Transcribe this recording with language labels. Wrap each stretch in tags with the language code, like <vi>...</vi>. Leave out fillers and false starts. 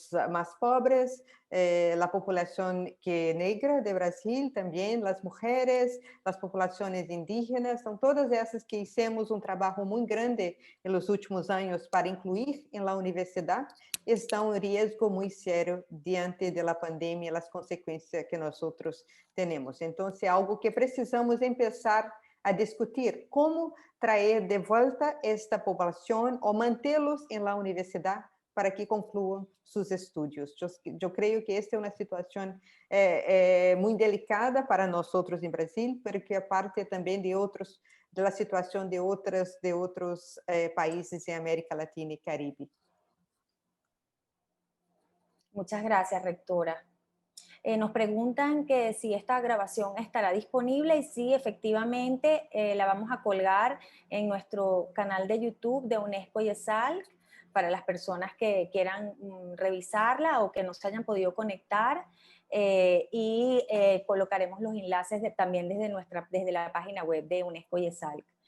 <es>más pobres, la población negra de Brasil también, las mujeres, las poblaciones indígenas, son todas esas que hicimos un trabajo muy grande en los últimos años para incluir en la universidad, están en riesgo muy serio diante de la pandemia y las consecuencias que nosotros tenemos. Entonces, algo que precisamos empezar a discutir, cómo traer de vuelta esta población o mantenerlos en la universidad</es> <pt>para que concluam seus estudos. Eu creio que esta é uma situação muito delicada para nós outros em Brasil, porque é parte também da situação de outros países em América Latina e Caribe.</pt> <es>Muchas gracias, rectora. Nos preguntan que si esta grabación estará disponible y sí, efectivamente, la vamos a colgar en nuestro canal de YouTube de UNESCO y ESALC para las personas que quieran revisarla o que no se hayan podido conectar y colocaremos los enlaces también desde la página web de UNESCO y ESALC.</es>